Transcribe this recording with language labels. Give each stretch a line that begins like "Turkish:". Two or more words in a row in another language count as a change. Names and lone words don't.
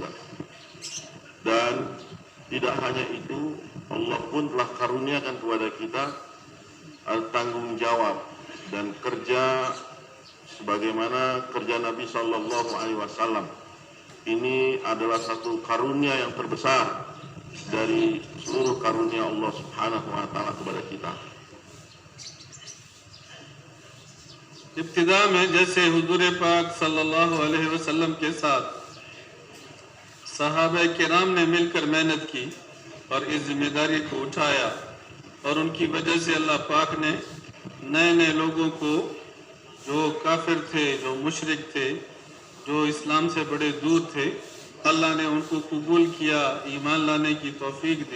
Indonesian: Dan tidak hanya itu, Allah pun telah karuniakan kepada kita tanggung jawab dan kerja sebagaimana kerja Nabi
Arabic: صلى الله عليه وسلم.
Indonesian: Ini adalah satu karunia yang terbesar dari seluruh karunia Allah
Arabic: سبحانه وتعالى
Indonesian: kepada kita.
Urdu: ابتدا میں جیسے حضور پاک
Arabic: صلى الله عليه وسلم
Urdu: کے ساتھ صحابہ کرام نے مل کر محنت کی اور اس ذمہ داری کو اٹھایا، اور ان کی وجہ سے اللہ پاک نے نئے نئے لوگوں کو، جو کافر تھے، جو مشرک تھے، جو اسلام سے بڑے دور تھے، اللہ نے ان کو قبول کیا، ایمان لانے کی توفیق دی.